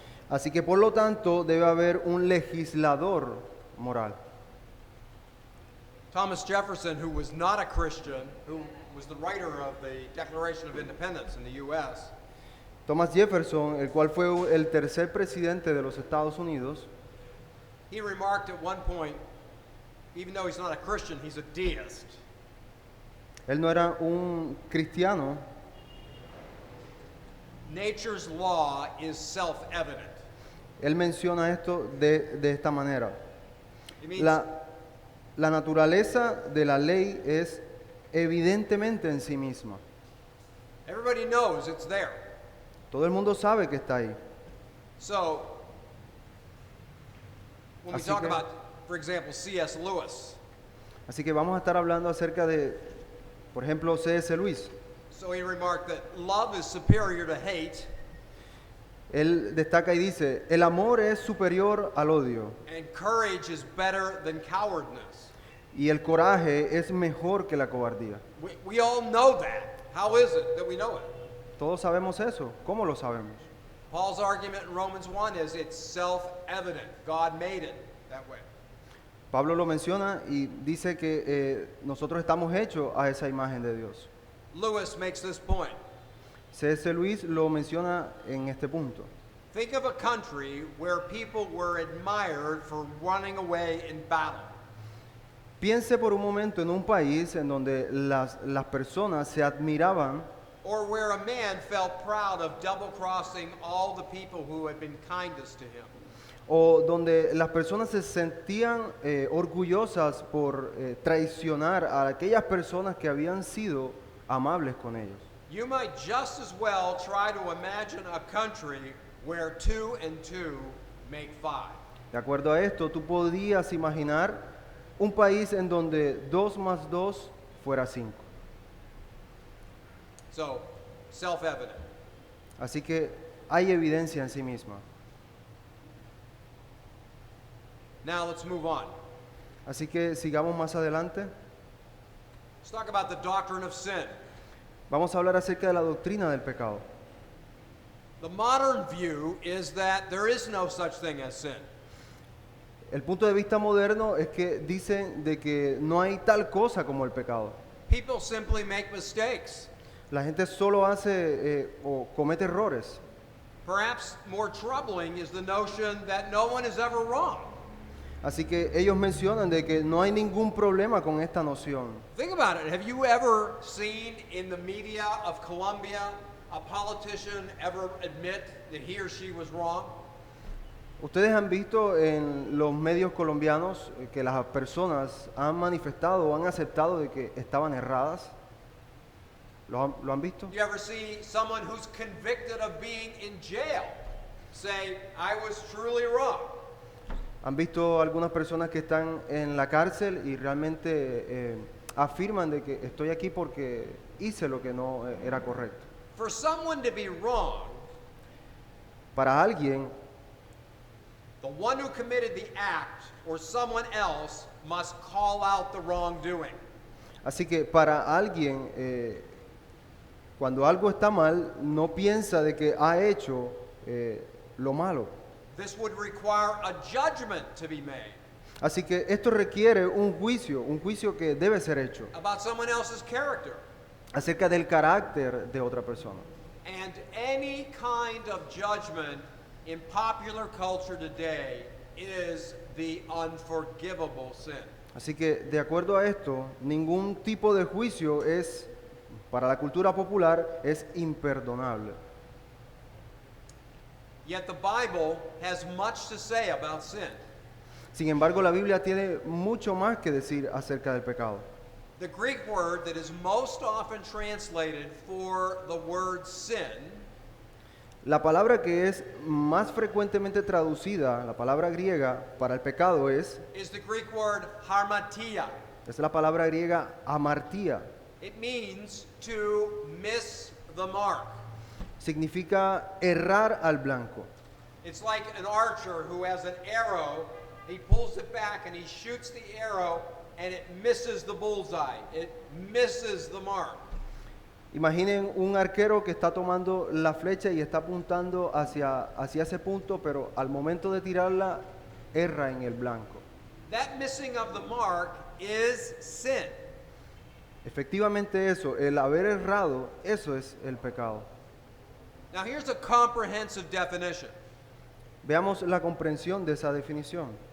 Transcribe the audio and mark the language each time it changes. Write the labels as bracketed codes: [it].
[es] Así que por lo tanto debe haber un legislador moral. [en] Thomas Jefferson, who was not a Christian, who was the writer of the Declaration of Independence in the U.S., [es] Thomas Jefferson, el cual fue el tercer presidente de los Estados Unidos, [en] he remarked at one point, even though he's not a Christian, he's a deist. [es] él no era un cristiano. [en] Nature's law is self-evident. [es] Él menciona esto de esta manera. [en] It means [es] La naturaleza de la ley es evidentemente en sí misma. [en] everybody knows it's there. [es] Todo el mundo sabe que está ahí. [en] So, when we [es] Así [en] talk [es] que- [en] about, for example, C.S. Lewis, [es] Así que vamos a estar hablando acerca de, por ejemplo, C.S. Lewis. [en] so he remarked that love is superior to hate, [es] Él destaca y dice, el amor es superior al odio [en] and courage is better than cowardness. [es] y el coraje es mejor que la cobardía. [en] We all know that. How is it that we know it? [es] Todos sabemos eso. ¿Cómo lo sabemos? [en] Paul's argument in Romans 1 is it's self-evident. God made it that way. [es] Pablo lo menciona y dice que nosotros estamos hechos a esa imagen de Dios. [en] Lewis makes this point. [es] C.S. Lewis lo menciona en este punto. [en] Think of a country where people were admired for running away in battle. [es] Piense por un momento en un país en donde las personas se admiraban [en] Or where a man felt proud of double-crossing all the people who had been kindest to him. [es] o donde las personas se sentían orgullosas por traicionar a aquellas personas que habían sido amables con ellos. [en] You might just as well try to imagine a country where 2 and 2 make 5. [es] De acuerdo a esto, tú podías imaginar un país en donde 2 más 2 fuera 5. [en] So, self-evident. [es] Así que hay evidencia en sí misma. [en] Now let's move on. [es] Así que sigamos más adelante. [en] Let's talk about the doctrine of sin. [es] Vamos a hablar acerca de la doctrina del pecado. [en] The modern view is that there is no such thing as sin. [es] El punto de vista moderno es que dicen de que no hay tal cosa como el pecado. [en] People simply make mistakes. [es] La gente solo hace o comete errores. [en] Perhaps more troubling is the notion that no one is ever wrong. [es] Así que ellos mencionan de que no hay ningún problema con esta noción. [en] Think about it. Have you ever seen in the media of Colombia a politician ever admit that he or she was wrong? [es] Ustedes han visto en los medios colombianos que las personas han manifestado o han aceptado de que estaban erradas. ¿Lo han visto? [en] You ever see someone who's convicted of being in jail say, I was truly wrong? [es] ¿Han visto algunas personas que están en la cárcel y realmente afirman de que estoy aquí porque hice lo que no era correcto? [en] For someone to be wrong, [es] Para alguien, [en] the one who committed the act or someone else must call out the wrongdoing. [es] así que para alguien, cuando algo está mal, no piensa de que ha hecho lo malo. [en] This would require a judgment to be made [es] Así que esto requiere un juicio que debe ser hecho [en] about someone else's character. [es] acerca del carácter de otra persona. [en] And any kind of judgment in popular culture today is the unforgivable sin. [es] Así que de acuerdo a esto, ningún tipo de juicio es, para la cultura popular, es imperdonable. [en] Yet the Bible has much to say about sin. [es] Sin embargo, la Biblia tiene mucho más que decir acerca del pecado. [en] The Greek word that is most often translated for the word sin [es] La palabra que es más frecuentemente traducida, la palabra griega para el pecado [en] is the Greek word harmatia. [es] es la palabra griega amartía. [en] It means to miss the mark. [es] Significa errar al blanco. [en] It's like an archer who has an arrow, he pulls it back and he shoots the arrow and it misses the bullseye. It misses the mark. [es] Imaginen un arquero que está tomando la flecha y está apuntando hacia ese punto, pero al momento de tirarla, erra en el blanco. [en] That missing of the mark is sin. [es] Efectivamente eso, el haber errado, eso es el pecado. [en] Now here's a comprehensive definition. [es] Veamos la comprensión de esa definición.